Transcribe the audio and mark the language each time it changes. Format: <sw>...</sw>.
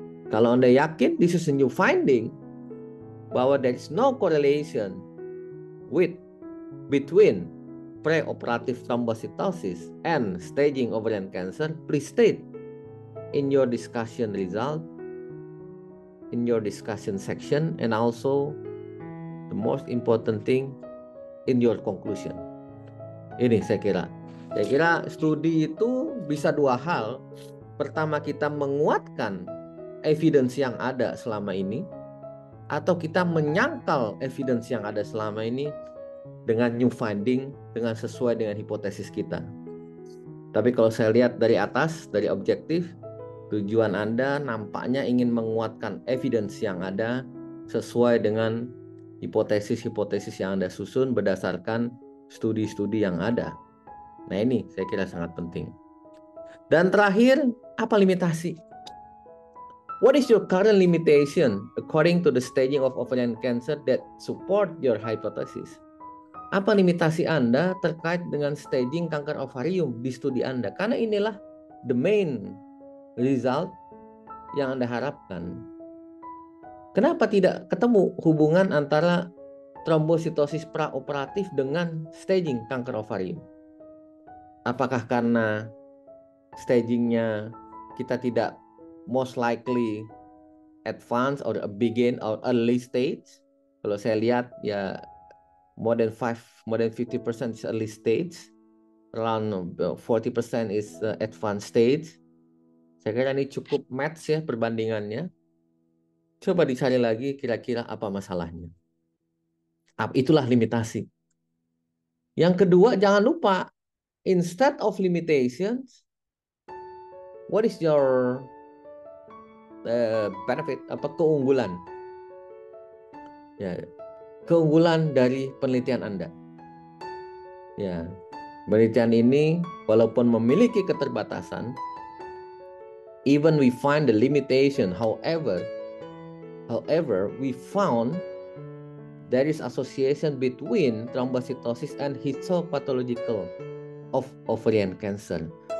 <id>Kalau Anda yakin</id> <en>this is a new finding,</en> <id>bahwa</id> <en>there is no correlation between preoperative thrombocytosis and staging ovarian cancer, please state in your discussion result, in your discussion section, and also the most important thing, in your conclusion.</en> <id>Ini saya kira studi itu bisa dua hal. Pertama, kita menguatkan evidence yang ada selama ini, atau kita menyangkal evidence yang ada selama ini dengan</id> <en>new finding,</en> <id>dengan sesuai dengan hipotesis kita. Tapi kalau saya lihat dari atas, dari objektif, tujuan Anda nampaknya ingin menguatkan evidence yang ada sesuai dengan hipotesis-hipotesis yang Anda susun berdasarkan studi-studi yang ada. Nah, ini saya kira sangat penting. Dan terakhir, apa limitasi?</id> <en>What is your current limitation according to the staging of ovarian cancer that support your hypothesis?</en> <id>Apa limitasi Anda terkait dengan staging kanker ovarium di studi Anda? Karena inilah</id> <en>the main result</en> <id>yang Anda harapkan. Kenapa tidak ketemu hubungan antara trombositosis praoperatif dengan staging kanker ovarium? Apakah karena stagingnya kita tidak</id> <en>most likely advance or begin or early stage?</en> <id>Kalau saya lihat ya</id> <en>more than 50% is early stage, around 40% is advanced stage.</en> <id>Saya kira ini cukup match ya perbandingannya. Coba dicari lagi kira-kira apa masalahnya. Itulah limitasi. Yang kedua, jangan lupa,</id> <en>instead of limitations, what is your benefit,</en> <id>apa keunggulan? Ya, keunggulan dari penelitian Anda. Ya, penelitian ini walaupun memiliki keterbatasan,</id> <en>even we find the limitation, however, we found there is association between thrombocytosis and histopathological of ovarian cancer.</en>